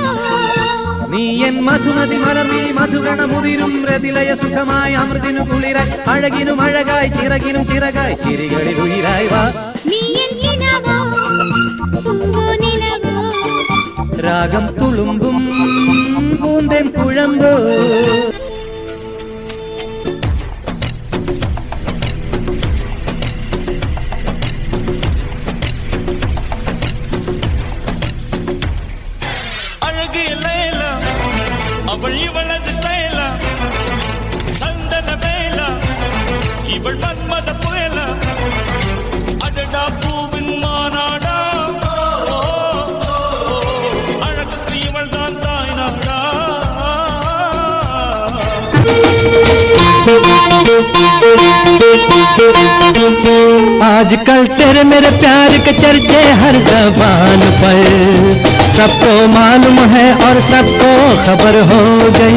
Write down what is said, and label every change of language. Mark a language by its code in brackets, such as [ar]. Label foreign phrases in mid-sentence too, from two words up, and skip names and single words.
[ml] നീ എൻ മധുമതി മലർന്നീ മധുഗണമുതിരും രതിലയ സുഖമായി അമൃതിനു കുളിരായി അഴകിനും അഴകായി ചിറകിനും ചിറകായി ചിരികളിൽ ഉയിരായി വാ നീ എൻ കിനാവോ പൂവോ നിലാവോ രാഗം തുളുമ്പും പൂന്തേൻ കുഴമ്പോ [ta] அவள் இவளது ஸ்டைலா சந்தன வேலா இவள் மன்மத புயலா அடடா பூவின் மாநாடா அழகுக்கு இவள் தான் தாய் நாடா [hi] आजकल तेरे मेरे प्यार के चर्चे हर ज़बान पर सबको मालूम है और सबको खबर हो गई।